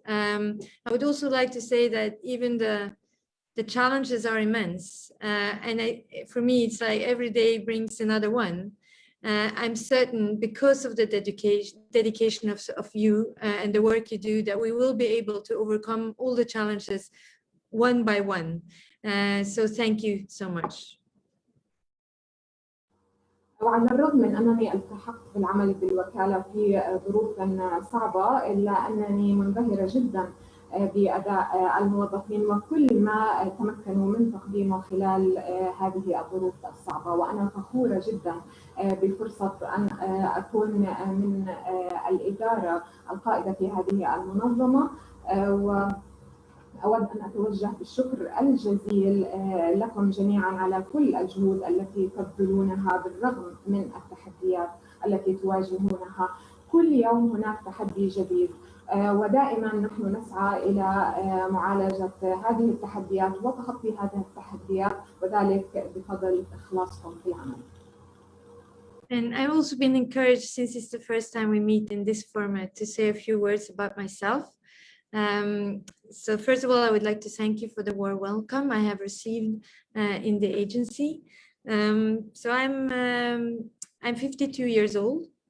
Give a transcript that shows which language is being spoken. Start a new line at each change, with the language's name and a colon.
English: I would also like to say that even the challenges are immense, and for me it's like every day brings another one. I'm certain because of the dedication of you and the work you do that we will be able to overcome all the challenges one by one. So thank you so much.
Arabic: وعلى الرغم من أنني التحقت بالعمل بالوكالة في ظروف صعبة، إلا أنني منبهرة جدا بأداء الموظفين وكل ما تمكنوا من تقديمه خلال هذه الظروف الصعبة. وأنا فخورة جدا بفرصة أن أكون من الإدارة القائدة في هذه المنظمة، أود أن أتوجه بالشكر الجزيل لكم جميعا على كل الجهود التي تبذلونها بالرغم من التحديات التي تواجهونها. كل يوم هناك تحدي جديد، ودائما نحن نسعى إلى معالجة هذه التحديات وتخطي هذه التحديات، وذلك بفضل إخلاصكم في العمل.
English: And I've also been encouraged, since it's the first time we meet in this format, to say a few words about myself. So first of all, I would like to thank you for the warm welcome I have received in the agency. So I'm 52 years old.